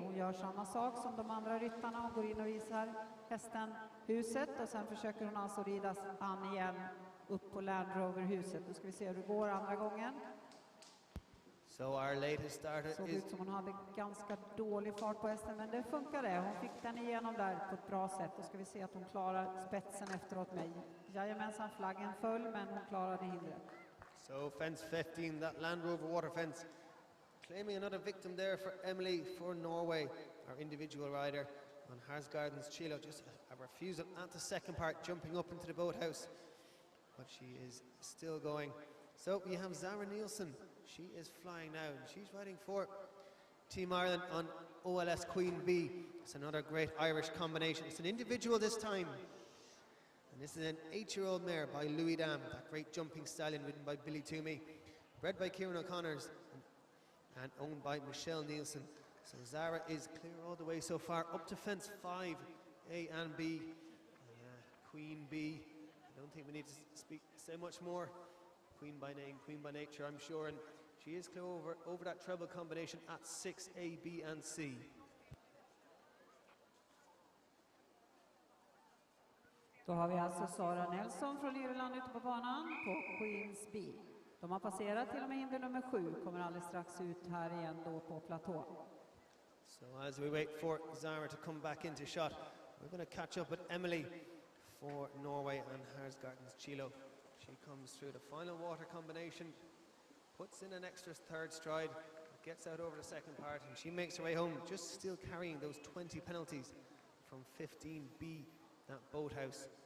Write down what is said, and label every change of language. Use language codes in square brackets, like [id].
[sv] Hon gör samma sak som de andra ryttarna. Hon går in och visar hästen huset och sen försöker hon alltså ridas an igen upp på Land Rover-huset. Nu ska vi se hur det går andra gången. [en] So our latest starter [sv] såg ut som hon hade ganska dålig fart på hästen, men det funkade. Hon fick den igenom där på ett bra sätt. Då ska vi se att hon klarar spetsen efteråt mig. Jajamensan, flaggen föll, men hon klarade hindret. [en] So fence 15, that Land Rover water fence, claiming another victim there for Emily for Norway, our individual rider on Harsgarden's Chilo. Just a refusal at the second part, jumping up into the boathouse, but she is still going. So we have Zara Nielsen. She is flying now, and she's riding for Team Ireland on OLS Queen B. It's another great Irish combination. It's an individual this time. And this is an 8-year-old mare by Louis Dam, that great jumping stallion ridden by Billy Toomey, bred by Kieran O'Connors and owned by Michelle Nielsen. So Zara is clear all the way so far, up to fence 5, A and B. Queen B, I don't think we need to say much more. Queen by name, queen by nature, I'm sure, and she is clear over that treble combination at 6, A, B and C. [sv] Då har vi alltså Zara Nielsen från Irland ute på banan på Queens B. De har passerat till och med hinder nummer 7, kommer alldeles strax ut här igen då på platå. [en] So as we wait for Zara to come back into shot, we're going to catch up with Emily for Norway and Harsgarden's Chilo. She comes through the final water combination, puts in an extra third stride, gets out over the second part, and she makes her way home, just still carrying those 20 penalties from 15B, that boathouse.